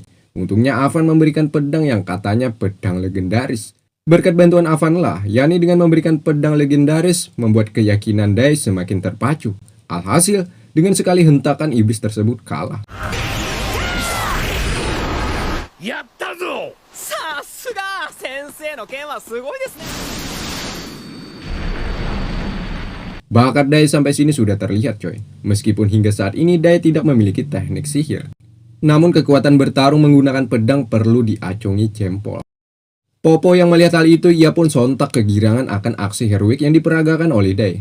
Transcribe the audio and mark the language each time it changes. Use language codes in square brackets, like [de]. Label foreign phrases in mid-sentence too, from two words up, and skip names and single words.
[id] Untungnya Avan memberikan pedang yang katanya pedang legendaris. Berkat bantuan Avan lah, yakni dengan memberikan pedang legendaris, membuat keyakinan Dai semakin terpacu. Alhasil, dengan sekali hentakan iblis tersebut kalah. [ja] Yattazo! Sasuga! 先生の剣はすごいですね. [id] Bakat Dai sampai sini sudah terlihat, coy. Meskipun hingga saat ini Dai tidak memiliki teknik sihir, namun kekuatan bertarung menggunakan pedang perlu diacungi jempol. Popo yang melihat hal itu, ia pun sontak kegirangan akan aksi heroik yang diperagakan oleh Dai.